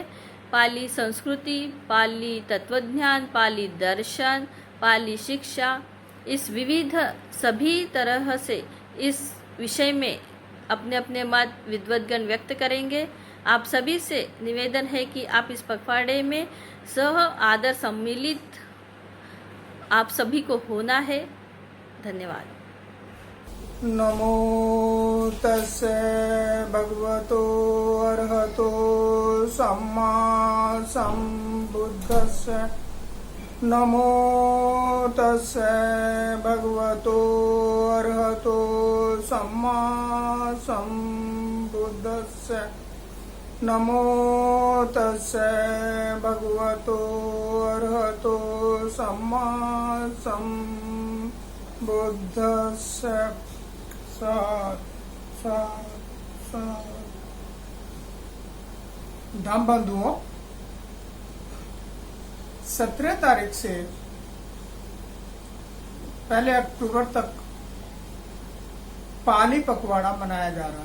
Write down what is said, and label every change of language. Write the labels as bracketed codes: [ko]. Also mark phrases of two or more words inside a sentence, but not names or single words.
[hi] पाली संस्कृति, पाली तत्वज्ञान, पाली दर्शन, पाली शिक्षा, इस विविध सभी तरह से इस विषय में अपने अपने मत विद्वद्गण व्यक्त करेंगे। आप सभी से निवेदन है कि आप इस पखवाड़े में सह आदर सम्मिलित आप सभी को होना है। धन्यवाद। [pi] नमो तस्से भगवतो अरहतो सम्मा सम्बुद्धस्से। नमो तस्से भगवतो अरहतो सम्मा सम्बुद्धस्से। नमो तस्से भगवतो अरहतो सम्मा सम्बुद्धस्से। [hi] धाम बंधुओं, 17 तारीख से 1 अक्टूबर तक पाली पखवाड़ा मनाया जा रहा है।